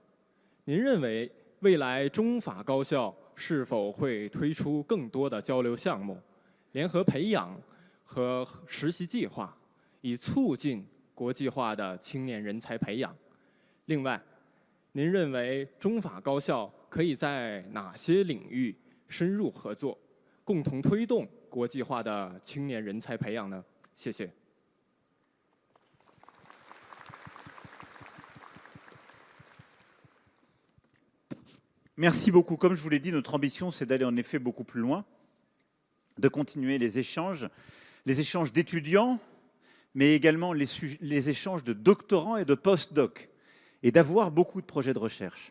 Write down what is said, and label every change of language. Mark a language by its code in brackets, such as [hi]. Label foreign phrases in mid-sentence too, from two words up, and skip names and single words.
[zh] 您认为未来中法高校是否会推出更多的交流项目、联合培养和实习计划，以促进国际化的青年人才培养？另外，您认为中法高校可以在哪些领域深入合作，共同推动国际化的青年人才培养呢？谢谢。 [fr] Merci beaucoup. Comme je vous l'ai dit, notre ambition, c'est d'aller en effet beaucoup plus loin, de continuer les échanges d'étudiants, mais également les échanges de doctorants et de post-doc, et d'avoir beaucoup de projets de recherche.